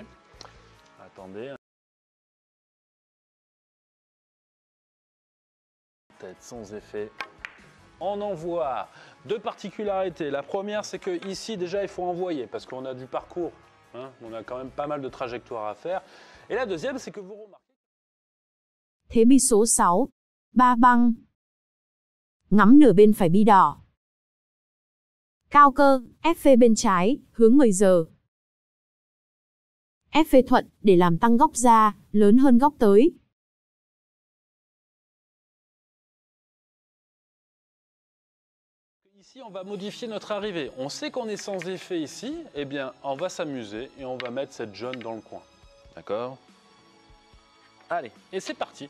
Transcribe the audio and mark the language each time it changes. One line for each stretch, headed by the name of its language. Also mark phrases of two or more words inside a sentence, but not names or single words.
French: Attendez. Tête sans effet. On envoie. Deux particularités. La première, c'est que ici déjà il faut envoyer parce qu'on a du parcours. Hein, on a quand même pas mal de trajectoires à faire. Et la deuxième, c'est que vous remarquez.
Vietnamese: Thế bi số 6. Ba băng. Ngắm nửa bên phải bi đỏ. Cao cơ, ép phê bên trái, hướng 10 giờ. Ép phê thuận, để làm tăng góc ra, lớn hơn góc tới.
French: Ici, on va modifier notre arrivée. On sait qu'on est sans effet ici. Eh bien, on va s'amuser et on va mettre cette jaune dans le coin. D'accord? Allez, et c'est parti.